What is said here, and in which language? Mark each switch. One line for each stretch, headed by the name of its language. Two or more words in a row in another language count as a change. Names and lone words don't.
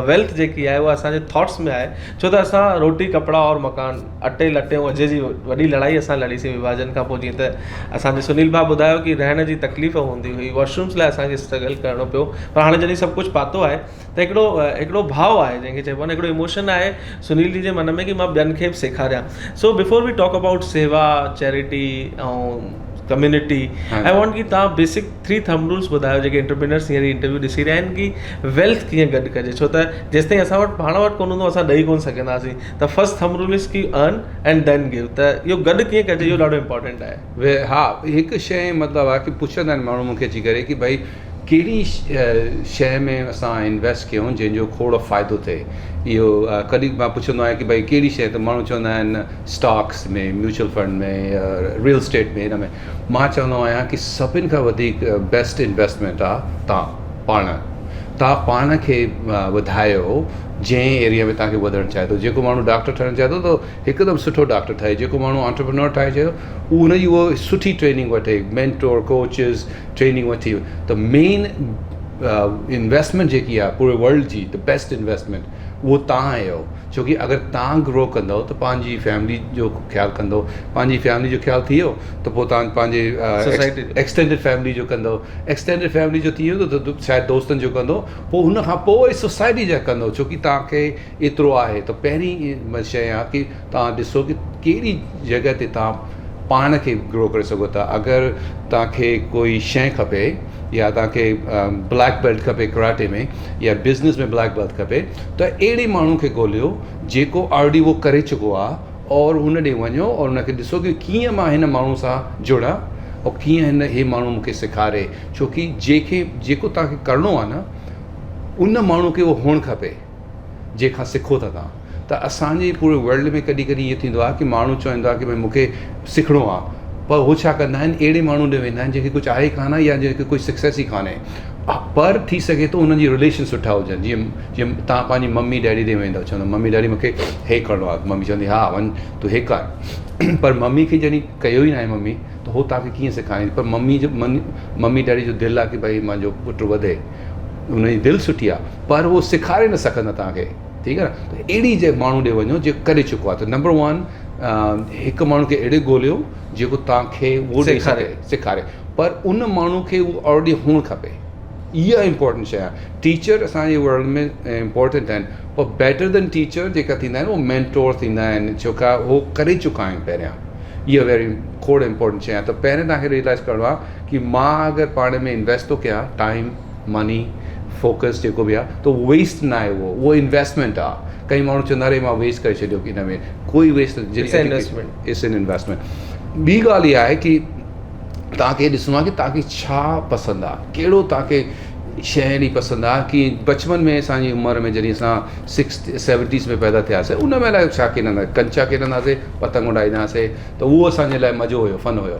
Sindhi: वेल्थ जेकी आहे उहा असांजे थॉट्स में आहे। छो त असां रोटी, कपिड़ा और मकान, अटे लटे ऐं अॼु जी वॾी लड़ाई असां लड़ीसीं विभाजन खां पोइ। जीअं त असांजे सुनील भाउ ॿुधायो कि रहण जी तकलीफ़ हूंदी हुई, वॉशरूम्स लाइ असांखे स्ट्रगल करिणो पियो, पर हाणे जॾहिं सभु कुझु पातो आहे त हिकिड़ो भाव आहे, जंहिंखे चइबो आहे, हिकिड़ो इमोशन आहे सुनील जी जे मन में कि मां ॿियनि खे बि सेखारियां।
English: So before we talk about seva, charity ऐं community
Sindhi: हाँ।
English: I want
Sindhi: कि तव्हां
English: basic 3 thumb rules
Sindhi: ॿुधायो जेके एंटरप्रेन्योर्स हींअर इंटरव्यू ॾिसी रहिया आहिनि कि वेल्थ कीअं गॾु कजे, छो त जेसिताईं असां वटि पाण वटि कोन हूंदो असां ॾेई कोन सघंदासीं।
English: त first thumb rule is कि earn and then give,
Sindhi: त इहो गॾु कीअं कजे इहो ॾाढो इंपॉर्टेंट आहे। हा, हिकु शइ मतिलबु आहे कि पुछंदा आहिनि माण्हू मूंखे अची करे कि भाई कहिड़ी शइ में असां इन्वेस्ट कयूं जंहिंजो खोड़ फ़ाइदो थिए। इहो कॾहिं मां पुछंदो आहियां कि भाई कहिड़ी शइ, त माण्हू चवंदा आहिनि स्टॉक्स में,
English: mutual fund
Sindhi: में,
English: real estate
Sindhi: में, हिन में। मां चवंदो आहियां कि सभिनि खां वधीक
English: best investment
Sindhi: आहे तव्हां पाण खे वधायो जंहिं एरिया में तव्हांखे वधणु चाहे थो। जेको माण्हू डॉक्टर ठहणु चाहे थो त हिकदमि सुठो डॉक्टर ठहे, जेको माण्हू एंटरप्रेन्योर ठाहे चाहियो उनजी उहो सुठी ट्रेनिंग वठे,
English: mentor coaches training
Sindhi: वठी। त
English: main investment
Sindhi: जेकी आहे पूरे वर्ल्ड जी,
English: the best investment
Sindhi: उहो तव्हां आहियो। छोकी अगरि तव्हां ग्रो कंदव त पंहिंजी फैमिली जो ख़्यालु कंदव, पंहिंजी फैमिली जो ख़्यालु थी वियो त पोइ तव्हां पंहिंजे
English: extended family
Sindhi: जो कंदव,
English: extended family
Sindhi: जो थी वियो त शायदि दोस्तनि जो कंदो, पोइ हुन खां पोइ सोसाइटी जा कंदो। छोकी तव्हांखे एतिरो आहे त पहिरीं शइ आहे कि तव्हां ॾिसो कि कहिड़ी जॻह ते तव्हां पाण खे ग्रो करे सघो था। अगरि तव्हांखे कोई शइ खपे या तव्हांखे
English: black belt
Sindhi: खपे कराटे में या बिज़नेस में
English: black belt
Sindhi: खपे, त अहिड़े माण्हू खे ॻोल्हियो जेको ऑलरेडी उहो करे चुको आहे और हुन ॾे वञो और हुनखे ॾिसो कि कीअं मां हिन माण्हू सां जुड़ां और कीअं हे माण्हू मूंखे सेखारे। छोकी जेको तव्हांखे करिणो आहे न उन माण्हू खे उहो हुअणु खपे जंहिंखां सिखो था तव्हां। त असांजे पूरे वर्ल्ड में कॾहिं कॾहिं ईअं थींदो आहे कि माण्हू चवंदो आहे कि भई मूंखे सिखिणो आहे, पर हू छा कंदा आहिनि, अहिड़े माण्हू ॾे वेंदा आहिनि जंहिंखे कुझु आहे कान या जंहिंखे कोई सक्सेस ई कान्हे। पर थी सघे थो उन्हनि जी रिलेशन सुठा हुजनि। जीअं तव्हां पंहिंजी
English: mummy daddy
Sindhi: ॾे वेंदव, चवंदव
English: mummy daddy
Sindhi: मूंखे हे करिणो आहे, मम्मी चवंदी हा वञ तूं हे कर। पर मम्मी खे जॾहिं कयो ई न आहे मम्मी, त उहो तव्हांखे कीअं सेखारींदी। पर
English: mummy daddy
Sindhi: जो दिलि आहे कि भई मुंहिंजो पुटु वधे, हुनजी दिलि सुठी आहे, पर उहो सेखारे न सघंदा तव्हांखे। ठीकु आहे न, त अहिड़ी जे माण्हू ॾे वञो जेको करे चुको आहे। त नंबर 1 हिकु माण्हू खे अहिड़े ॻोल्हियो जेको तव्हांखे उहो सेखारे, पर उन माण्हू खे उहो ऑलरेडी हुअणु खपे। इहा इंपॉर्टेंट शइ आहे। टीचर असांजे वर्ल्ड में इम्पॉर्टेंट आहिनि, पर
English: better than teacher
Sindhi: जेका थींदा आहिनि उहो मेंटोर थींदा आहिनि, छोका उहो करे चुका आहिनि पहिरियां। इहा वेरी खोड़ इम्पॉर्टेंट शइ आहे। त पहिरियों तव्हांखे रियलाइज़ करिणो आहे कि मां अगरि पाण में इन्वेस्ट थो कयां,
English: time money focus
Sindhi: जेको बि आहे, त वेस्ट न आहे, उहो इन्वेस्टमेंट आहे। कई माण्हू चवंदा अरे मां वेस्ट करे छॾियो कि हिन में, कोई वेस्ट
English: it's an investment.
Sindhi: ॿी ॻाल्हि इहा आहे कि तव्हांखे ॾिसणो आहे कि तव्हांखे छा पसंदि आहे, कहिड़ो तव्हांखे शइ अहिड़ी पसंदि आहे। कि बचपन में असांजी उमिरि में जॾहिं असां 60-70s में पैदा थियासीं, उन में लाइ छा खेॾंदा, कंचा खेॾंदासीं, पतंग उॾाईंदासीं, त उहो असांजे लाइ मज़ो हुयो, फन हुयो।